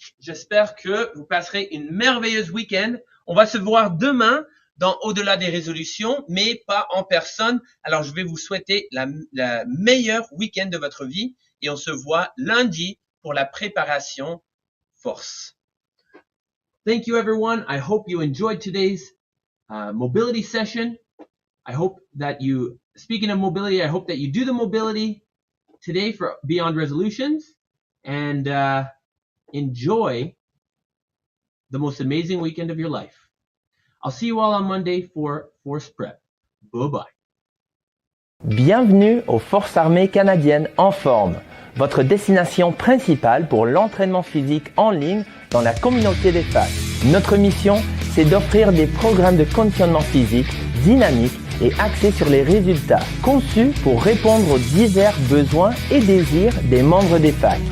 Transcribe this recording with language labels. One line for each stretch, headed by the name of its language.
French: J'espère que vous passerez une merveilleuse week-end. On va se voir demain dans Au-delà des résolutions, mais pas en personne. Alors, je vais vous souhaiter la meilleure week-end de votre vie et on se voit lundi pour la préparation force.
English: Thank you everyone. I hope you enjoyed today's mobility session. I hope that you, speaking of mobility, I hope that you do the mobility today for Beyond Resolutions and enjoy the most amazing weekend of your life. I'll see you all on Monday for Force Prep. Bye-bye.
French: Bienvenue aux Forces armées canadiennes en forme, votre destination principale pour l'entraînement physique en ligne dans la communauté des FAC. Notre mission, c'est d'offrir des programmes de conditionnement physique dynamiques et axés sur les résultats, conçus pour répondre aux divers besoins et désirs des membres des FAC.